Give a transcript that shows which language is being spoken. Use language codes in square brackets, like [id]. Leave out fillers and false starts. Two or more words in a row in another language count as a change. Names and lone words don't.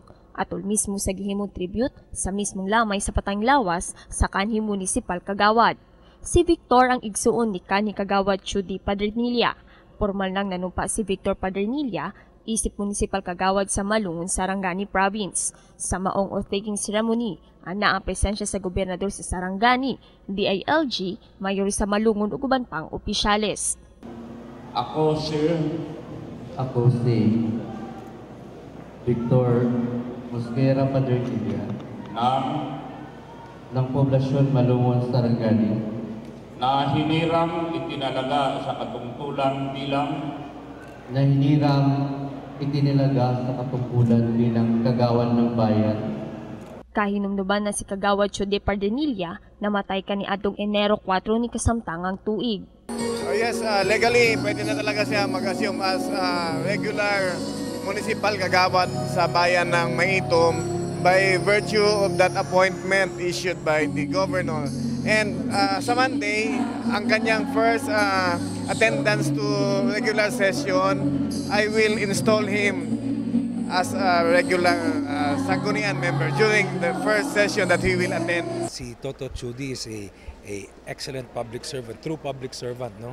[ceb] Atol mismo sa gihimong tribute sa mismong lamay sa Patang Lawas sa kanhi municipal kagawad. Si Victor ang igsuon ni kanhi kagawad Judy Padernilla. Formal nang nanumpa si Victor Padernilla isip municipal kagawad sa Malungon, Sarangani Province. Sa maong oath-taking ceremony, ana ang presensya sa gobernador sa Sarangani, DILG, mayor sa Malungon ug uban pang opisyales. [tl] Ako si Victor Mosquera Padernilla ng poblasyon Malungon, Sarangani, na hinirang itinalaga sa katungkulan sa katungkulan bilang kagawad ng bayan. [ceb] Kahinumduman na si kagawad Judy Padernilla namatay kaniadtong Enero 4 ni kasamtangang tuig. [en] Yes, legally [tl] pwede na talaga siya mag-assume [en] as regular municipal [tl] kagawad sa bayan ng Maitom [en] by virtue of that appointment issued by the governor. And sa Monday, [tl] ang kanyang [en] first attendance to regular session, I will install him as a regular Sangguniang member during the first session that he will attend. Si Toto Judy is a excellent public servant, true public servant, no?